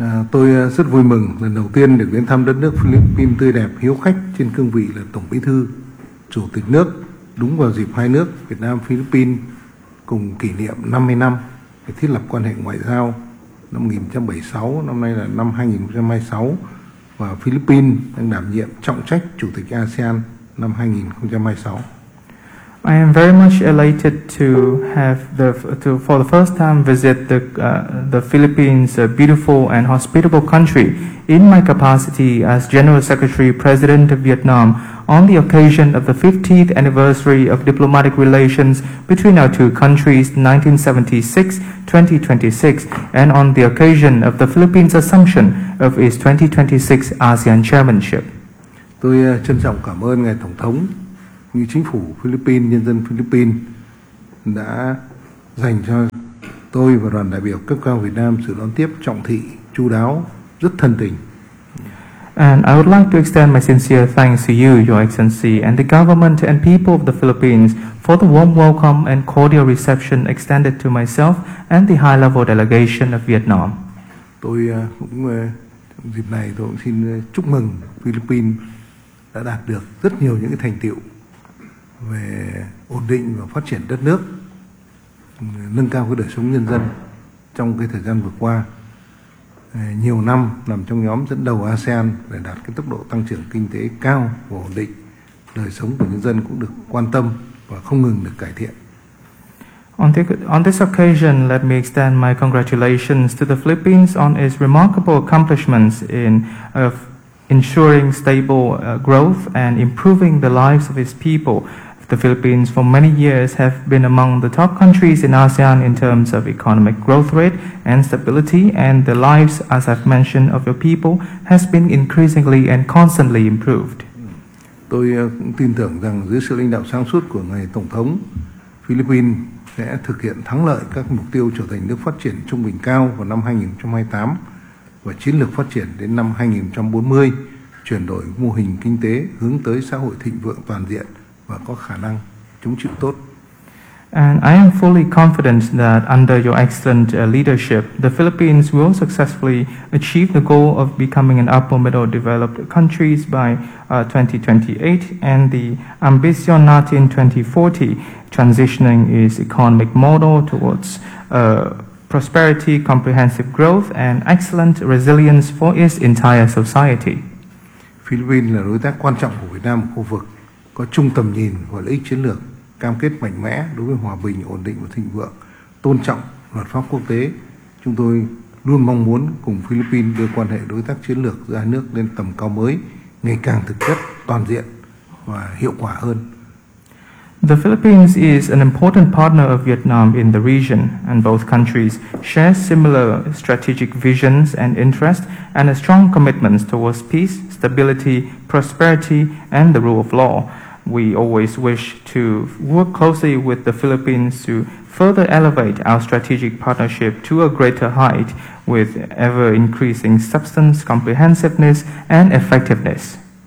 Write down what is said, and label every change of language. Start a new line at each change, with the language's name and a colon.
Vietnamese: Tôi rất vui mừng lần đầu tiên được đến thăm đất nước Philippines tươi đẹp, hiếu khách trên cương vị là Tổng Bí thư, Chủ tịch nước, đúng vào dịp hai nước Việt Nam Philippines cùng kỷ niệm 50 năm để thiết lập quan hệ ngoại giao. Năm 1976, năm nay là năm 2026, và Philippines đang đảm nhiệm trọng trách Chủ tịch ASEAN năm 2026.
English: I am very much elated to have for the first time visit the Philippines, a beautiful and hospitable country, in my capacity as General Secretary President of Vietnam on the occasion of the 50th anniversary of diplomatic relations between our two countries 1976-2026 and on the occasion of the Philippines' assumption of its 2026 ASEAN chairmanship.
Vietnamese: Tôi trân trọng cảm ơn Ngài Tổng thống như chính phủ Philippines, nhân dân Philippines đã dành cho tôi và đoàn đại biểu cấp cao Việt Nam sự đón tiếp trọng thị, chu đáo, rất thân tình.
English: And I would like to extend my sincere thanks to you, Your Excellency, and the government and people of the Philippines for the warm welcome and cordial reception extended to myself and the high-level delegation of Vietnam.
Vietnamese: Tôi cũng dịp này tôi cũng xin chúc mừng Philippines đã đạt được rất nhiều những cái thành tựu về ổn định và phát triển đất nước, nâng cao cái đời sống nhân dân trong cái thời gian vừa qua, nhiều năm nằm trong nhóm dẫn đầu ASEAN để đạt cái tốc độ tăng trưởng kinh tế cao và ổn định, đời sống của nhân dân cũng được quan tâm và không ngừng được cải thiện.
English: On this occasion, let me extend my congratulations to the Philippines on its remarkable accomplishments in ensuring stable growth and improving the lives of its people. The Philippines for many years have been among the top countries in ASEAN in terms of economic growth rate and stability, and the lives, as I've mentioned, of your people has been increasingly and constantly improved.
Vietnamese: Tôi cũng tin tưởng rằng dưới sự lãnh đạo sáng suốt của Ngài Tổng thống, Philippines sẽ thực hiện thắng lợi các mục tiêu trở thành nước phát triển trung bình cao vào năm 2028 và chiến lược phát triển đến năm 2040, chuyển đổi mô hình kinh tế hướng tới xã hội thịnh vượng toàn diện và có khả năng chống chịu tốt.
English: And I am fully confident that under your excellent leadership, the Philippines will successfully achieve the goal of becoming an upper middle developed countries by 2028 and the ambition not in 2040, transitioning its economic model towards prosperity, comprehensive growth and excellent resilience for its entire society.
Vietnamese: Philippines là đối tác quan trọng của Việt Nam ở khu vực, có chung tầm nhìn và lợi ích chiến lược, cam kết mạnh mẽ đối với hòa bình, ổn định và thịnh vượng, tôn trọng luật pháp quốc tế. Chúng tôi luôn mong muốn cùng Philippines đưa quan hệ đối tác chiến lược giữa hai nước lên tầm cao mới, ngày càng thực chất, toàn diện và hiệu quả hơn.
English: The Philippines is an important partner of Vietnam in the region, and both countries share similar strategic visions and interests and a strong commitment towards peace, stability, prosperity, and the rule of law. We always wish to work closely with the Philippines to further elevate our strategic partnership to a greater height with ever-increasing substance, comprehensiveness, and effectiveness.